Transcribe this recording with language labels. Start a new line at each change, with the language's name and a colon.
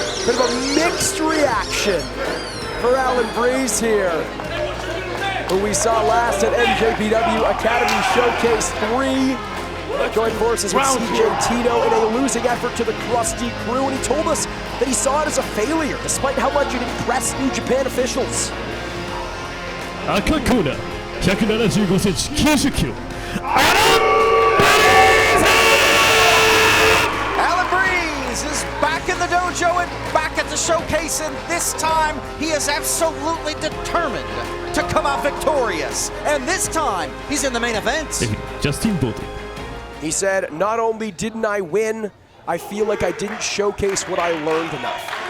English: Bit of a mixed reaction for Allan Breeze here, who we saw last at NJPW Academy Showcase 3. Joined forces with CJ Tito in a losing effort to the Krusty Crew, and he told us that he saw it as a failure, despite how much it impressed New Japan officials.
Japanese: 赤コーナー175センチ90キロ
English: Allan Breeze is back in the dojo and back at the showcase, and this time he is absolutely determined to come out victorious. And this time he's in the main event. Justin Bolte. He said, not only didn't I win, I feel like I didn't showcase what I learned enough.